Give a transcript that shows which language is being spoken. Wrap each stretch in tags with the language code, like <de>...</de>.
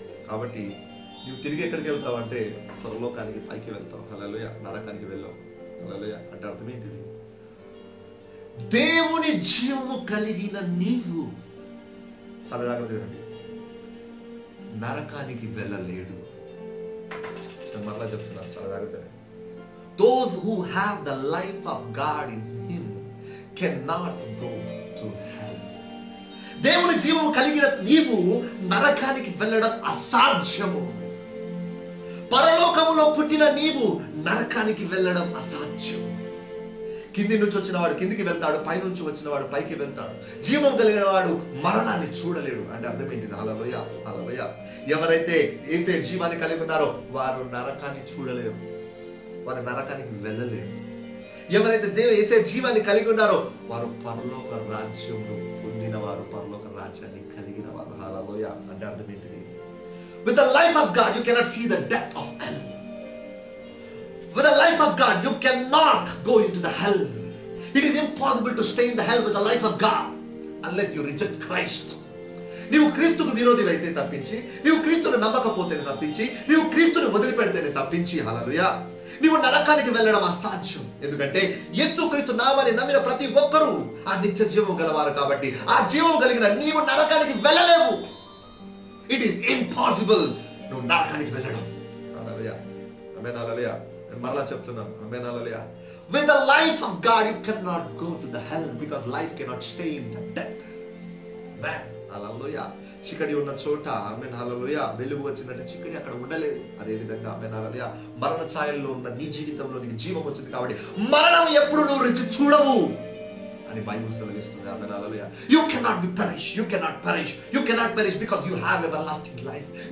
<te>కాబట్టి నువ్వు తిరిగి ఎక్కడికి వెళ్తావు అంటే పరలోకానికి పైకి వెళ్తావు. హల్లెలూయా. నరకానికి వెళ్ళావు. హల్లెలూయా. అంటే అర్థం ఏంటిది? దేవుని జీవము కలిగిన నీవు, చాలా జాగ్రత్త చూడండి, నరకానికి వెళ్ళలేడు. నేను మరలా చెప్తున్నాను, చాలా జాగ్రత్తగా.</te> <en>Those who have the life of God in him cannot go to hell.</en> <te>దేవుని జీవము కలిగిన నీవు నరకానికి వెళ్ళడం అసాధ్యము. పరలోకములో పుట్టిన నీవు నరకానికి వెళ్ళడం అసాధ్యము. కింది నుంచి వచ్చిన వాడు కిందికి వెళ్తాడు, పై నుంచి వచ్చిన వాడు పైకి వెళ్తాడు. జీవం కలిగిన వాడు మరణాన్ని చూడలేడు. అంటే అర్థం ఏంటిది? హల్లెలూయా, హల్లెలూయా. ఎవరైతే అయితే జీవాన్ని కలిగి ఉన్నారో వారు నరకాన్ని చూడలేరు, వారు నరకానికి వెళ్ళలేరు. ఎవరైతే అయితే జీవాన్ని కలిగి ఉన్నారో వారు పరలోక రాజ్యమును పొందిన వారు, పరలోక రాజ్యాన్ని కలిగిన వారు. హల్లెలూయా. అంటే అర్థం ఏంటిది?</te> <en>With the life of God you cannot see the death of hell. With the life of God you cannot go into the hell. It is impossible to stay in the hell with the life of God unless you reject Christ.</en> <te>నీవు క్రీస్తుకు విరోధి అయితే తప్పించి, నీవు క్రీస్తును నమ్మకపోతేనే తప్పించి, నీవు క్రీస్తును వదిలిపెడితేనే తప్పించి, హల్లెలూయా, నీవు నరకానికి వెళ్ళడం అసాధ్యం. ఎందుకంటే యేసుక్రీస్తు నామమును నమ్మిన ప్రతి ఒక్కరూ ఆ నిత్య జీవం గలవారు. కాబట్టి ఆ జీవం కలిగిన నీవు నరకానికి వెళ్ళలేవు.</te> <en>it is impossible</en> <te>నువ్వు నరకానికి వెళ్ళడం. హల్లెలూయా, ఆమేన్, హల్లెలూయా. నేను మరలా చెప్తున్నాను, ఆమేన్, హల్లెలూయా.</te> <en>With the life of God you cannot go to the hell because life cannot stay in the death. Man, hallelujah.</en> <te>చికడి ఉన్న చోట, ఆమేన్, హల్లెలూయా, వెలుగు వచ్చినట్టు చికడి అక్కడ ఉండలేదు. అదే విధంగా, ఆమేన్, హల్లెలూయా, మరణ ఛాయల్లో ఉన్న నీ జీవితంలో నీకు జీవం వచ్చింది. కాబట్టి మరణం ఎప్పుడు నువ్వు రుచి చూడవు అని బైబిల్ సెలవిస్తుంది.</te> <en>Amen, hallelujah. You cannot be perish. You cannot perish. You cannot perish because you have everlasting life.</en>